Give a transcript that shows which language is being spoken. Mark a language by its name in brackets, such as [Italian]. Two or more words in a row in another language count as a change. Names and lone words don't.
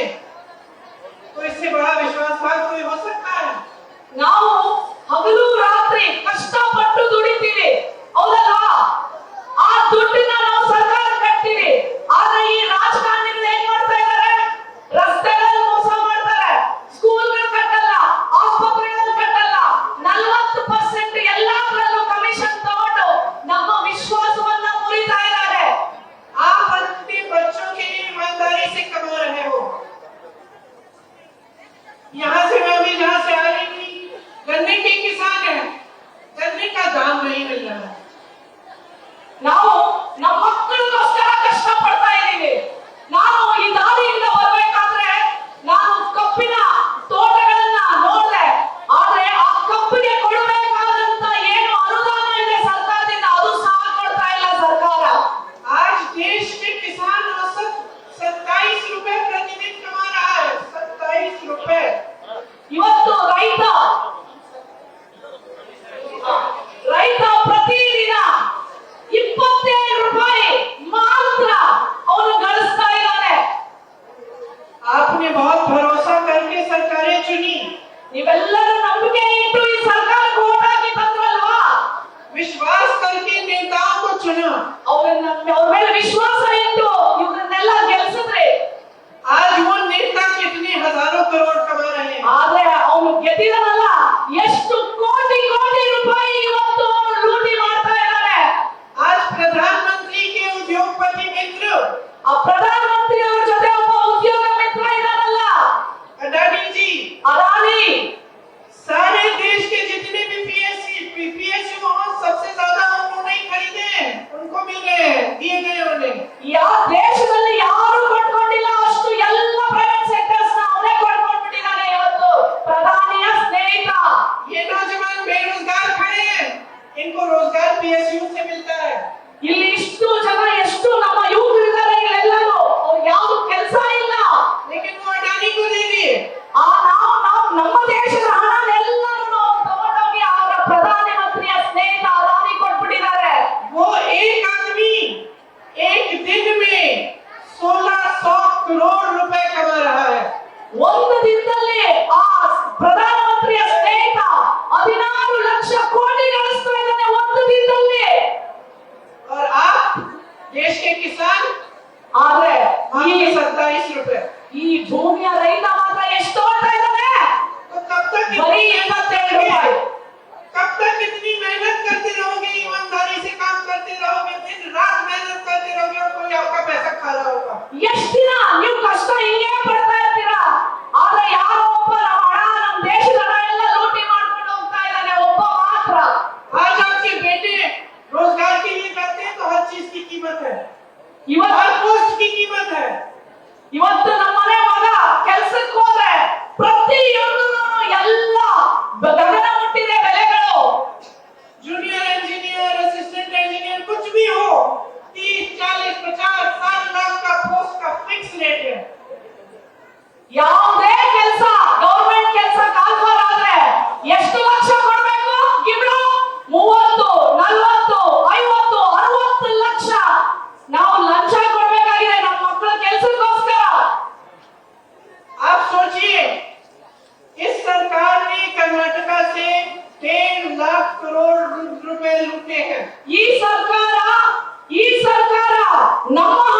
[Hindi] तो इससे बड़ा विश्वासघात कोई हो सकता है? [Kannada] ನಾವು ಹಗಲು ರಾತ್ರಿ ಕಷ್ಟಪಟ್ಟು ದುಡಿತೀವಿ, ಹೌದಲ್ವಾ? ಆ ದುಡ್ಡನ್ನ ನಾವು ಸರ್ಕಾರ ಕಟ್ತೀವಿ. ಆದ್ರೆ ಈ ರಾಜಕಾರಣಿಗಳು ಏನ್ ಮಾಡ್ತಾ ಇದ್ದಾರೆ? ರಸ್ತೆಗಳಲ್ಲಿ ಮೋಸ ಮಾಡ್ತಾರೆ, ಸ್ಕೂಲ್ಗಳು ಕಟ್ಟಲ್ಲ, ಆಸ್ಪತ್ರೆಗಳು ಕಟ್ಟಲ್ಲ, 40% ಎಲ್ಲಾದ್ರಲ್ಲೂ ಕಮಿಷನ್ ತಗೊಂಡು ನಮ್ಮ ವಿಶ್ವಾಸವನ್ನ ಮುರಿತಾ ಇದ್ದಾರೆ. [Hindi] आप अपने बच्चों के लिए ईमानदारी से कमा रहे हो। यहाँ से मैं अभी जहाँ से आ रही थी, गन्ने के किसान है, गन्ने का दाम नहीं मिल रहा है। [Kannada] ನಾವು ನಮ್ಮ ಮಕ್ಕಳಿಗೋಸ್ಕರ ಕಷ್ಟ ಪಡ್ತಾ ಇದ್ದೀವಿ. ನಾನು ಈ ದಾರಿಯಿಂದ ಬರ್ಬೇಕಾದ್ರೆ ನಾನು ಕಬ್ಬಿನ ತೋಟಗಳನ್ನ ನೋಡಿದೆ, ಆದ್ರೆ ಆ ಕಬ್ಬಿಗೆ ಕೊಡಬೇಕಾದಂತ ಏನು ಅನುದಾನ ಇದೆ ಸರ್ಕಾರದಿಂದ, ಅದು ಸಹ ಕೊಡ್ತಾ ಇಲ್ಲ ಸರ್ಕಾರ. [Hindi] आज देश में किसान औसत 27 रुपए प्रतिदिन कमा रहा है, 27 रुपए। [Kannada] ಇವತ್ತು ರೈತ ಪ್ರತಿದಿನ 27 ರೂಪಾಯಿ ಮಾತ್ರ ಅವನು ಗಳಿಸ್ತಾ ಇದ್ದಾನೆ. [Hindi] आपने बहुत भरोसा करके सरकारें चुनी, [Kannada] ನೀವೆಲ್ಲರೂ ನಂಬಿಕೆ ಇಟ್ಟು ಈ ಸರ್ಕಾರಕ್ಕೆ ವೋಟ್ ಹಾಕಿ ಬಂದ್ರಲ್ವಾ? [Hindi] विश्वास करके नेताओं को चुना। [Kannada] ಅವ್ರ ಮೇಲೆ ವಿಶ್ವಾಸ ಇಟ್ಟು ಇವ್ರನ್ನೆಲ್ಲ ಗೆಲ್ಸಿದ್ರೆ, [Hindi] आज वो नेता कितने हजारों करोड़ कमा रहे हैं। [Kannada] ಆದ್ರೆ ಅವನು ಗೆದ್ದಿದಾನಲ್ಲ, ಎಷ್ಟು ಕೋಟಿ ಕೋಟಿ ರೂಪಾಯಿ ಇವತ್ತು ಅವನು ಲೂಟಿ ಮಾಡ್ತಾ ಇದ್ದಾರೆ. [Hindi] आज प्रधानमंत्री के उद्योगपति मित्र [Kannada] ಆ ಪ್ರಧಾನ ಮಂತ್ರಿ ಅವರ ಜೊತೆ ಒಬ್ಬ ಉದ್ಯೋಗ ಮಿತ್ರ ಇದಾನಲ್ಲ, [Hindi] अडानी जी, [Kannada] ಅದಾನಿ, [Hindi] सारे देश के जितने भी पीपीएसयू वहां सबसे ज्यादा उन्होंने ही खरीदे हैं, उनको मिल गए हैं, दिए गए उन्हें। [Kannada] ಯಾವ ದೇಶದಲ್ಲಿ ಯಾರು ಕೊಂಡ್ಕೊಂಡಿಲ್ಲ ಅಷ್ಟು ಎಲ್ಲ [English] private sectors [Kannada] ನ ಅವನೇ ಕೊಂಡ್ಕೊಂಡ್ಬಿಟ್ಟಿದ್ದಾನೆ ಇವತ್ತು ಪ್ರಧಾನಿಯ ಸ್ನೇಹಿತ. [Hindi] ये नौजवान बेरोजगार खड़े हैं, इनको रोजगार पीएसयू से मिलता है। [Kannada] ಇಲ್ಲಿ ಇಷ್ಟು ಜನ ಎಷ್ಟು ನಮ್ಮ ಯುವಕರಿದ್ದಾರೆ, ಇಲ್ಲೆಲ್ಲರೂ ಅವ್ರು ಯಾವ್ದು ಕೆಲಸ ಇಲ್ಲ, [Hindi] लेकिन वो अडानी को दे दिए। [Kannada] ನಾವು ನಮ್ಮ ದೇಶದ ಹಣನೆಲ್ಲರೂ ನಾವು ತಗೊಂಡೋಗಿ ಅವರ ಪ್ರಧಾನ ಮಂತ್ರಿಯ ಸ್ನೇಹಿತ ಅದಾನಿ ಕೊಟ್ಬಿಟ್ಟಿದ್ದಾರೆ. [Hindi] वो एक आदमी एक दिन में 1600 करोड़ रुपए कमा रहा है। [Kannada] ಒಂದು ದಿನದಲ್ಲಿ ಆ ಪ್ರಧಾನ ಮಂತ್ರಿಯ ಸ್ನೇಹಿತ 16 ಲಕ್ಷ ಕೋಟಿ ಗಳಿಸ್ತಾ ಇದ್ದಾನೆ ಒಂದು ದಿನದಲ್ಲಿ. [Hindi] और आप देश के किसान [Kannada] ಆದ್ರೆ ಈ [Hindi] 27 रुपए। [Kannada] ಈ ಭೂಮಿಯ ರೈತ ಮಾತ್ರ ಎಷ್ಟು ತಗೊಳ್ತಾ ಇದ್ದಾನೆ? [Hindi] तो कब तक [Kannada] ಬರೀ 27 ರೂಪಾಯಿ. [Hindi] कब तक इतनी मेहनत करते रहोगे, ईमानदारी से काम करते रहोगे, दिन रात मेहनत करते रहोगे और कोई आपका पैसा खा रहा होगा? [Kannada] ಎಷ್ಟು ದಿನ ನೀವು ಕಷ್ಟ ಹಿಂಗೆ ಪಡ್ತಾ ಇರ್ತೀರಾ? ಆದ್ರೆ ಯಾರೋ ಒಬ್ಬ ನಮ್ಮ ಹಣ, ನಮ್ಮ ದೇಶದ ಹಣ ಎಲ್ಲ ಲೂಟಿ ಮಾಡ್ಕೊಂಡು ಹೋಗ್ತಾ ಇದ್ದಾನೆ, ಒಬ್ಬ ಮಾತ್ರ. [Hindi] आज आपके बेटे रोजगार के लिए करते हैं तो हर चीज की कीमत है, [Kannada] ಇವತ್ತು [Hindi] हर पोस्ट की कीमत है। [Kannada] ಇವತ್ತು ನಮ್ಮನೆ ಮಗ ಕೆಲ್ಸಕ್ಕೆ ಹೋದ್ರೆ ಪ್ರತಿಯೊಂದು ಎಲ್ಲ ಗಗನ ಮುಟ್ಟಿದೆ ಬೆಲೆಗಳು. [English] junior engineer, assistant engineer, [Hindi] कुछ भी हो, 30, 40, 50, 60 लाख का पोस्ट का [English] fix rate [Hindi] है। [Kannada] ಯಾವುದೇ ಕೆಲಸ, ಗವರ್ಮೆಂಟ್ ಕೆಲಸ ಕಾಲ್ಫರ್ ಆದ್ರೆ ಎಷ್ಟು ಲಕ್ಷ ಕೊಡ್ಬೇಕು? ಗಿಬ್ಳು 30, 40, 50, 60 ಲಕ್ಷ ನಾವು ಲಂಚ ಕೊಡ್ಬೇಕಾಗಿದೆ ನಮ್ಮ ಮಕ್ಕಳ ಕೆಲಸಕ್ಕೋಸ್ಕರ. [Hindi] आप सोचिए, इस सरकार ने कर्नाटका से 1.5 लाख करोड़ रुपए लूटे हैं। [Kannada] ಈ ಸರ್ಕಾರ